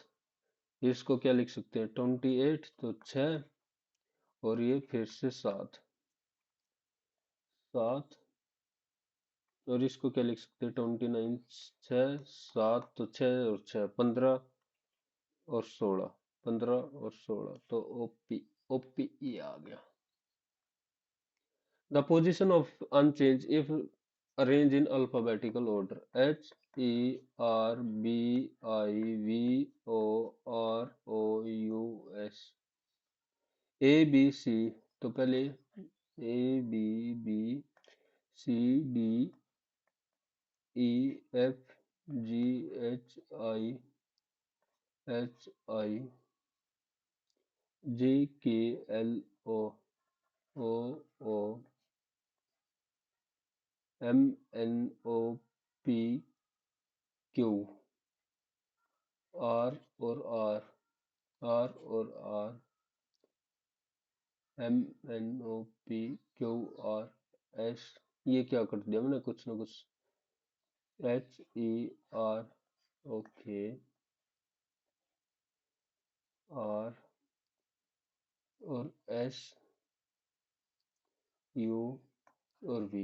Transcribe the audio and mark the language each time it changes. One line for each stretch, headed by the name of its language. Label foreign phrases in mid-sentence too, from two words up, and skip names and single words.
Hindi: इसको क्या लिख सकते हैं, 28 तो 6, और ये फिर से सात, सात, और इसको क्या लिख सकते हैं, 29, 6, 7 तो 6 और 6 15, और 16, 15 और 16 तो ओपी, ओपी आ गया।
English: The position of unchanged if arranged in alphabetical order: H E R B I V O R O U S A B C।
Hindi: तो पहले
English: A B B C D E F G H I H I J K L O O O M N O P Q, R और R, आर और आर, M N O P Q R S.
Hindi: ये क्या कर दिया मैंने, कुछ ना कुछ।
English: H E R,
Hindi: ओके, आर और एस, यू और वी।